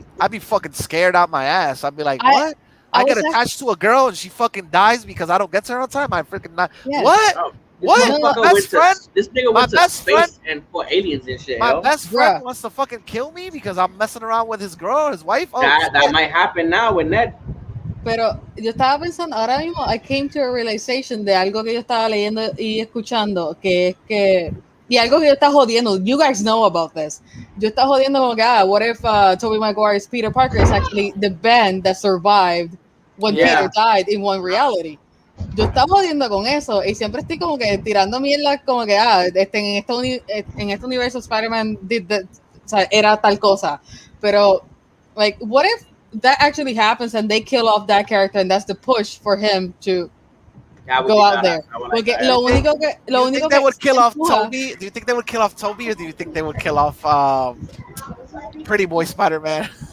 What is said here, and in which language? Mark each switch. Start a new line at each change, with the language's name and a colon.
English: I'd be fucking scared out my ass. I'd be like, what? I get attached to a girl and she fucking dies because I don't get to her on time. I freaking not. Yeah. What? Oh, what? My best friend? This nigga went to space and fought aliens and shit. My best friend wants to fucking kill me because I'm messing around with his girl, his wife. Oh, that might happen now with Ned.
Spanish: Pero yo estaba pensando, ahora mismo,
English: I came to a realization
Spanish: de algo que yo estaba leyendo y escuchando, que es que, y algo que yo estaba jodiendo,
English: you guys know about this.
Spanish: Yo estaba jodiendo como que,
English: what if Tobey Maguire's Peter Parker is actually the band that survived when Peter died in one reality.
Spanish: Yo estaba jodiendo con eso y siempre estoy como que tirando mierda como que, en este universo Spider-Man o sea, era tal cosa. Pero,
English: like, what if that actually happens and they kill off that character and that's the push for him to go out there?
Spanish: Porque lo único que
English: they would kill off Toby? Do you think they would kill off Toby, or do you think they would kill off Pretty Boy Spider-Man?